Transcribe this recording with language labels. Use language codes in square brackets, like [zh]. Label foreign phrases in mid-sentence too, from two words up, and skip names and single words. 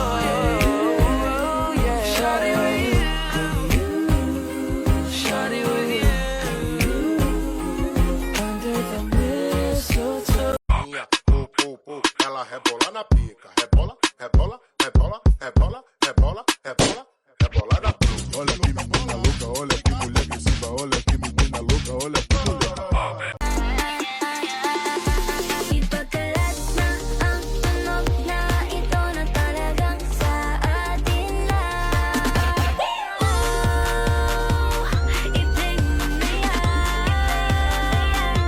[en] Shawty with you, shawty with you, under the mistletoe. [pt] Ela rebola na pica, rebola, rebola, rebola, rebola, rebola, rebola, rebola na pica. Olha que menina louca, olha que mulher agressiva, olha que menina louca, olha que mulher. [tl] Ipagkalat na ang tunog na ito na talagang sa atin na. I-play mo na yan.